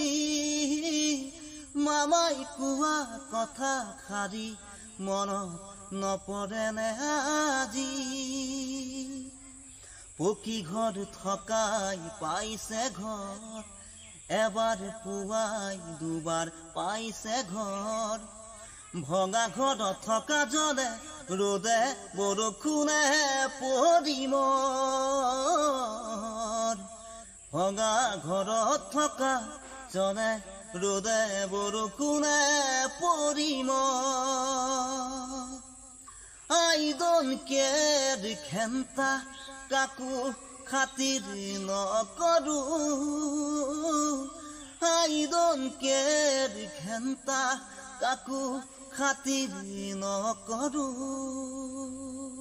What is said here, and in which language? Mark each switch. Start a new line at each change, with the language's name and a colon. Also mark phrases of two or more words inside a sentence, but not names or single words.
Assamese: মামাই কোৱা কথা খাৰি মনত নপৰে নে আজি পকী ঘৰ থকাই পাইছে ঘৰ এবাৰ পুৱাই দুবাৰ পাইছে ঘৰ ভঙা ঘৰত থকা জনে ৰ'দে বৰষুণে পৰিম ভঙা ঘৰত থকা জনে ৰ'দে বৰষুণে পৰিম
English: I don't care
Assamese: খেন্তা কাকো খাতিৰ নকৰো
English: I don't care
Assamese: খেন্তা কাকো খাতিৰ নকৰো